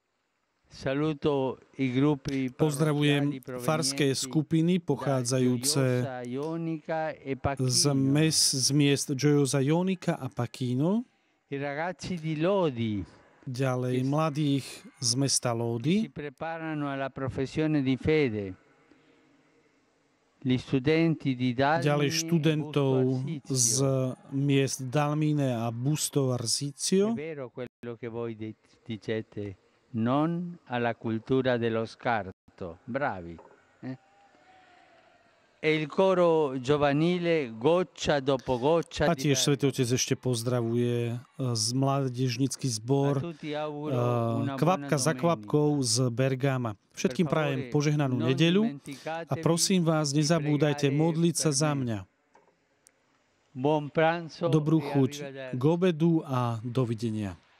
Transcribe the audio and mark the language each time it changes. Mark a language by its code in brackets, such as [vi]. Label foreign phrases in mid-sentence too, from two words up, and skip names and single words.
[sk] Pozdravujem farské skupiny pochádzajúce z miest Gioiosa Ionica a Pachino, ďalej mladých z mesta Lodi, ďalej študentov z miest Dalmine a Busto Arsizio. [it] Non alla cultura dello scarto. Bravi. E il coro giovanile goccia dopo goccia. [sk] A tiež Svätý Otec ešte pozdravuje z mládežnícky zbor kvapka za kvapkou z Bergama. Všetkým prajem požehnanú nedeľu a prosím vás, nezabúdajte modliť sa za mňa. Dobrú chuť k obedu a dovidenia.